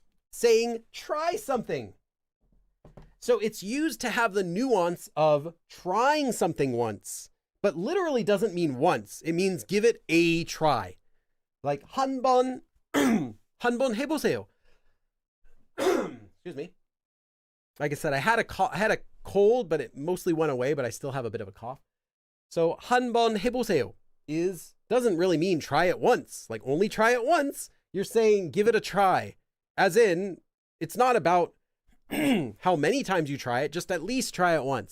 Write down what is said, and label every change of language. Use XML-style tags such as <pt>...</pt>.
<en>Saying, try something. So it's used to have the nuance of trying something once, but literally doesn't mean once. It means give it a try.</en> <ko>Like 한번 한번 해보세요.</ko> <en>Excuse me. Like I said, I had a cold, but it mostly went away, but I still have a bit of a cough. So</en> <ko>한번 해보세요</ko> <en>doesn't really mean try it once. Like only try it once. You're saying give it a try. As in, it's not about how many times you try it, just at least try it once.</en>